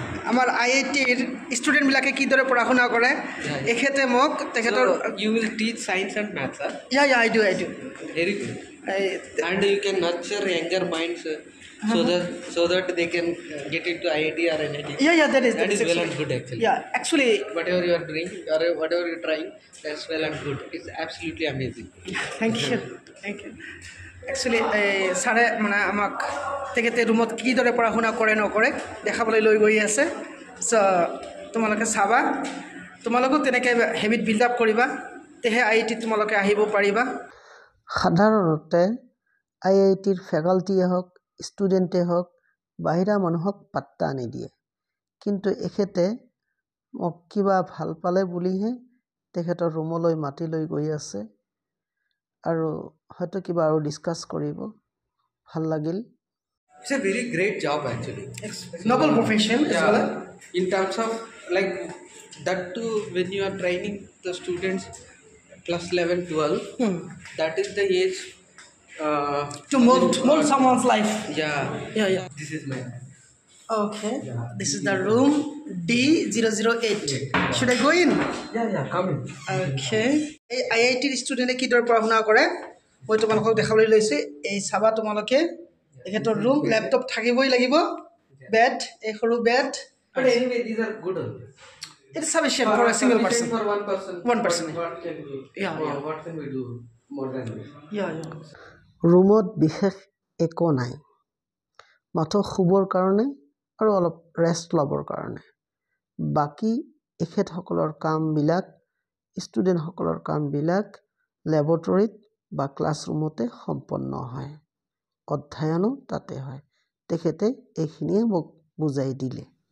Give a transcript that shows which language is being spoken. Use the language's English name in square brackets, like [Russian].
[Assamese] আমাৰ IITৰ ষ্টুডেণ্টবিলাকে কিদৰে পঢ়া শুনা কৰে এখেতে মোক তেখেতৰ [English] So you will teach science and maths, sir? I do. Very good. And you can nurture younger minds so that they can get into IIT or NIT. That is well actually. and good actually. Yeah, actually. Whatever you are doing or whatever you are trying, that's well and good. It's absolutely amazing. Thank you. [Assamese] Actually, ছাৰে মানে আমাক তেখেতে ৰুমত কিদৰে পঢ়া শুনা কৰে নকৰে দেখাবলৈ লৈ গৈ আছে। চ' তোমালোকে চাবা, তোমালোকেও তেনেকৈ হেবিট বিল্ড আপ কৰিবা, তেহে IIT তোমালোকে আহিব পাৰিবা। সাধাৰণতে IITৰ ফেকাল্টিয়ে হওক, ষ্টুডেণ্টে হওক, বাহিৰা মানুহক পাত্তা নিদিয়ে, কিন্তু এখেতে মোক কিবা ভাল পালে বুলিহে তেখেতৰ ৰুমলৈ মাতি লৈ গৈ আছে, আৰু হয়তো কিবা আৰু ডিছকাছ কৰিব। ভাল লাগিল। [English] It's a very great job actually. Noble profession as well. In terms of like that too, when you are training the students class 11, 12, that is the age To mold someone's life. Yeah. This is my Okay. This is the room D008. Should I go in? come in. Okay. [Assamese] এই IITৰ ষ্টুডেণ্টে কিদৰে পঢ়া শুনা কৰে মই তোমালোকক দেখাবলৈ লৈছোঁ। এই চাবা তোমালোকে এখেতৰ ৰুম, লেপটপ থাকিবই লাগিব, বেড, এই সৰু bed. [English] But anyway, these are good. It's sufficient for a single person. For one person. One person. What can we? What can we do more than this? [Assamese] ৰুমত বিশেষ একো নাই, মাথো শুবৰ কাৰণে আৰু অলপ ৰেষ্ট ল'বৰ কাৰণে। বাকী এখেতসকলৰ কামবিলাক, ষ্টুডেণ্টসকলৰ কামবিলাক লেবৰেটৰীত বা ক্লাছৰুমতে সম্পন্ন হয়, অধ্যয়নো তাতে হয়। তেখেতে এইখিনিয়ে মোক বুজাই দিলে।